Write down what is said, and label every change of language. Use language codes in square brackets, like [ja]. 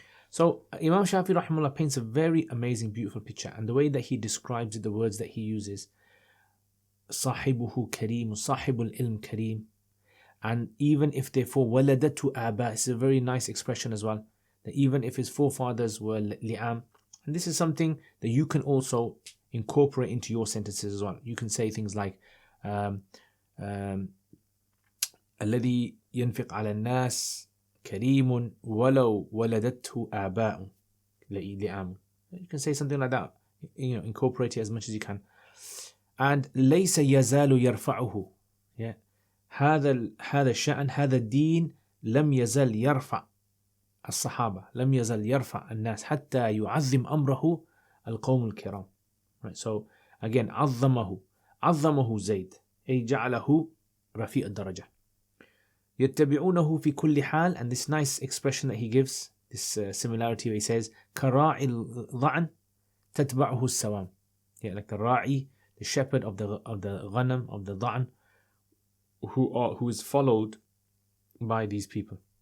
[en] So Imam Shafi rahimahullah paints a very amazing, beautiful picture, and the way that he describes it, the words that he uses, [ar] صاحبه كريم, صاحب العلم كريم, [en] and even if therefore waladatu aba, it's a very nice expression as well, that even if his forefathers were li'am, and this is something that you can also incorporate into your sentences as well. You can say things like [ar] الذي ينفق على الناس كريم ولو ولدته آباء لئام. [en] You can say something like that, incorporate it as much as you can. [ar] And ليس يزال يرفعه, yeah, هذا الشأن هذا الدين لم يزل يرفع الصحابة، لم يزل يرفع الناس حتى يعظم أمره القوم الكرام. [en] Right, so again, [ar] عظمه زيد أي جعله رفيع الدرجة. يتبعونه في كل حال, [en] and this nice expression that he gives, this similarity where he says [ar] كراعي الضعن تتبعه السوام, [en] yeah, like the ra'i, the shepherd of the ghanam, of the dha'n, who is followed by these people.